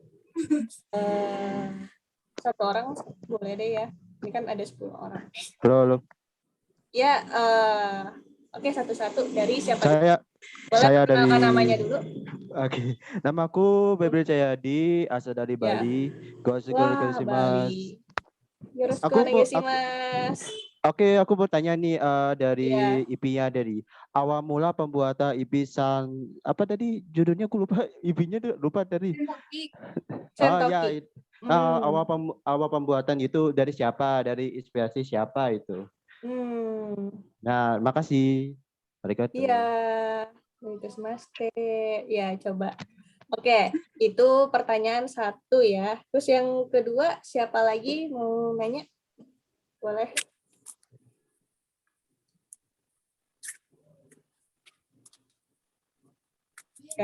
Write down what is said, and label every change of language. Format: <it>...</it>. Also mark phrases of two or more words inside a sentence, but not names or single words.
<id>Satu orang boleh deh ya. Ini kan ada 10 orang. Halo. Ya, oke satu-satu dari siapa? Boleh Saya dari perkenalkan namanya dulu. Oke. Nama aku Bebril Cahyadi, asal dari Ya. Bali. Wah, Bali.</id> <ja>よろしくお願いします.</ja> <id>Oke, aku mau tanya nih Ya. dari IP-nya dari awal mula pembuatan IP San apa tadi judulnya aku lupa IP-nya lupa tadi. Sentoki. Awal pembuatan itu dari siapa? Dari inspirasi siapa itu? Nah, makasih. Arigato. Iya. Onegaishimasu. Ya, coba. Oke, itu pertanyaan satu ya. Terus yang kedua, siapa lagi mau nanya? Boleh. Oke.</id>